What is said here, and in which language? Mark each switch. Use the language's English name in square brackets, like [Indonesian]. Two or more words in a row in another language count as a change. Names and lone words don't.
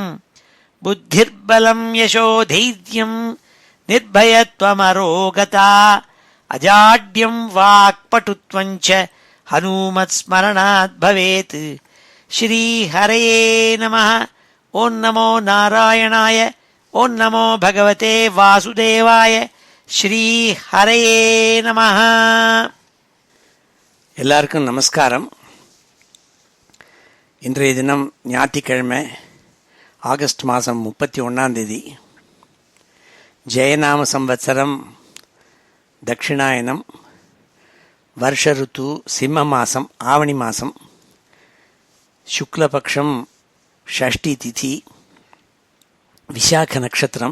[Sanskrit] बुद्धिर्बलं यशोधैर्यं निर्भयत्वमरोगता अजाड्यं वाक्पटुत्वं च हनूमत्स्मरणात् भवेत्। श्रीहरये नमः। ॐ नमो नारायणाय। ॐ नमो भगवते वासुदेवाय. श्रीहरये நமः. [Tamil] எல்லாருக்கும் நமஸ்காரம். இன்றைய தினம் ஞாயிற்றுக்கிழமை, ஆகஸ்ட் மாதம் 31 ஜெயநாம சம்வத்சரம், தட்சிணாயனம், வருஷ ருத்து சிம்ம மாதம், ஆவணி மாதம், சுக்லபக்ஷம், ஷஷ்டி திதி, விசாக நட்சத்திரம்.